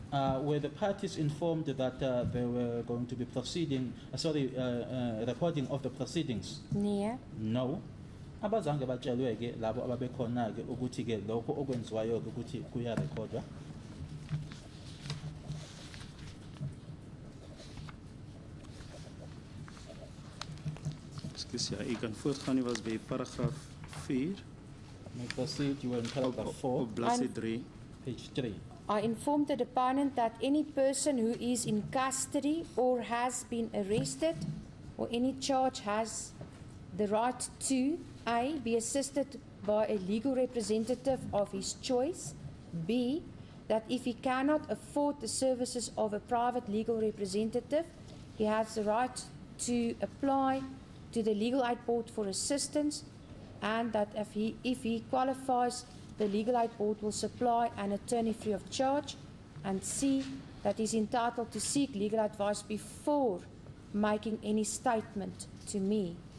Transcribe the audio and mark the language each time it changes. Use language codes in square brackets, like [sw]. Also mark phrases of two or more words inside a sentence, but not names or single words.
[en] Were the parties informed that they were going to be recording of the proceedings? [af] Nee. [en] No. [zu] Abazange batshelwe ke labo ababekhona ke ukuthi ke lokho okwenziwayo ke ukuthi kuya recordwa. [af] Ekskuus ja, u kan voortgaan, u was by paragraaf 4. [en] May proceed, you were in paragraph 4, Of Blessed 3. page 3. I inform the deponent that any person who is in custody or has been arrested or any charge has the right to A, be assisted by a legal representative of his choice, B, that if he cannot afford the services of a private legal representative, he has the right to apply to the Legal Aid Board for assistance, and that if he qualifies, the Legal Aid Board will supply an attorney free of charge, and C, that he is entitled to seek legal advice before making any statement to me.